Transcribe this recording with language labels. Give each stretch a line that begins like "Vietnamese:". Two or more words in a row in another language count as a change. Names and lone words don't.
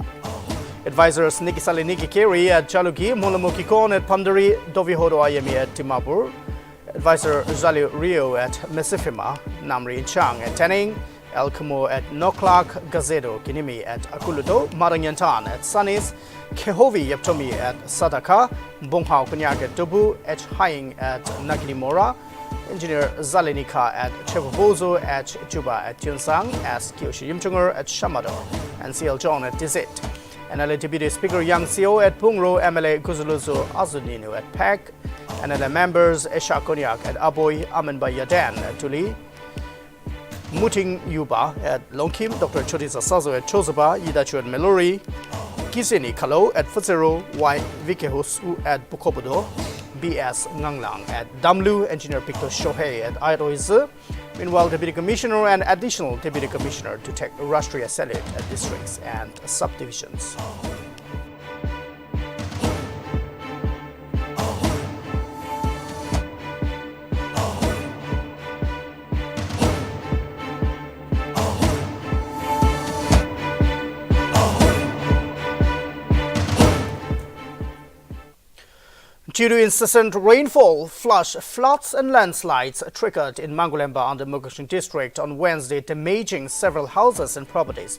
English: Advisors Nikisali Nikikeri at Chaluki, Mulamukikon at Pandari, Dovihodo Ayemi at Timapur, Advisor Zali Rio at Mesifima, Namri Chang at Tening, El Kumo at Noklak, Gazedo Kinimi at Akuluto, Marangyantan at Sanis, Kehovi Yaptomi at Sadaka, Bonghao Kunyak at Dubu, H. Haing at Naginimora, Engineer Zalenika at Chevobozo, H. Juba at Tunsang, as Kyoshi Yimchungur at Shamado, and CL John at Dizit. NLA Deputy Speaker Yang Seo at Pungro, MLA Guzuluzo Azuninu at Pek, NLA members Esha Konyak at Aboy, Amenba Yadan at Tuli, Muting Yuba at Longkim, Dr. Chodisa Sazo at Chosaba, Yidachu at Melori, Kisini Kalo at Futsero, Y. Vikehusu at Bukobodo, BS Nganglang at Damlu, Engineer Victor Shohei at Airoize. Meanwhile, Deputy Commissioner and Additional Deputy Commissioner to take Rashtriya salute at districts and subdivisions. Due to incessant rainfall, floods and landslides triggered in Mongolia and the Mugushing district on Wednesday, damaging several houses and properties.